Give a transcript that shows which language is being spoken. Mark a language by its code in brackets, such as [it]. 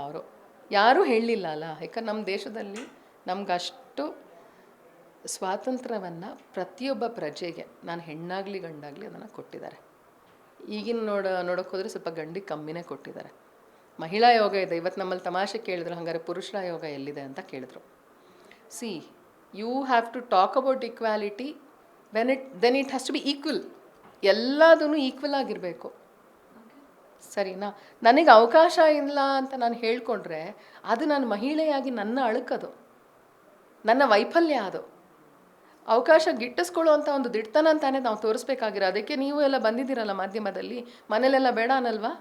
[kn] ಅವರು ಯಾರೂ ಹೇಳಲಿಲ್ಲ ಅಲ್ಲ. ಯಾಕಂದ್ರೆ ನಮ್ಮ ದೇಶದಲ್ಲಿ ನಮಗಷ್ಟು ಸ್ವಾತಂತ್ರ್ಯವನ್ನು ಪ್ರತಿಯೊಬ್ಬ ಪ್ರಜೆಗೆ, ನಾನು ಹೆಣ್ಣಾಗಲಿ ಗಂಡಾಗಲಿ, ಅದನ್ನು ಕೊಟ್ಟಿದ್ದಾರೆ. ಈಗಿನ ನೋಡೋಕೆ ಹೋದರೆ ಸ್ವಲ್ಪ ಗಂಡಿಗೆ ಕಮ್ಮಿನೇ ಕೊಟ್ಟಿದ್ದಾರೆ. ಮಹಿಳಾ ಯೋಗ ಇದೆ. ಇವತ್ತು ನಮ್ಮಲ್ಲಿ ತಮಾಷೆ ಕೇಳಿದ್ರು, ಹಾಗಾದ್ರೆ ಪುರುಷರ ಯೋಗ ಎಲ್ಲಿದೆ ಅಂತ ಕೇಳಿದ್ರು. [en] See, you have to talk about equality then it has to be equal. [kn] ಎಲ್ಲದೂ ಈಕ್ವಲ್ ಆಗಿರಬೇಕು, ಸರಿನಾ? ನನಗೆ ಅವಕಾಶ ಇಲ್ಲ ಅಂತ ನಾನು ಹೇಳ್ಕೊಂಡ್ರೆ ಅದು ನಾನು ಮಹಿಳೆಯಾಗಿ ನನ್ನ ಅಳುಕದು, ನನ್ನ ವೈಫಲ್ಯ. ಅದು ಅವಕಾಶ ಗಿಟ್ಟಿಸ್ಕೊಳ್ಳುವಂಥ ಒಂದು ದಿಟ್ಟತನ ಅಂತಾನೆ ನಾವು ತೋರಿಸ್ಬೇಕಾಗಿರೋ. ಅದಕ್ಕೆ ನೀವು ಎಲ್ಲ ಬಂದಿದ್ದೀರಲ್ಲ ಮಾಧ್ಯಮದಲ್ಲಿ. ಮನೇಲೆಲ್ಲ ಬೇಡ ಅನ್ನಲ್ವಾ?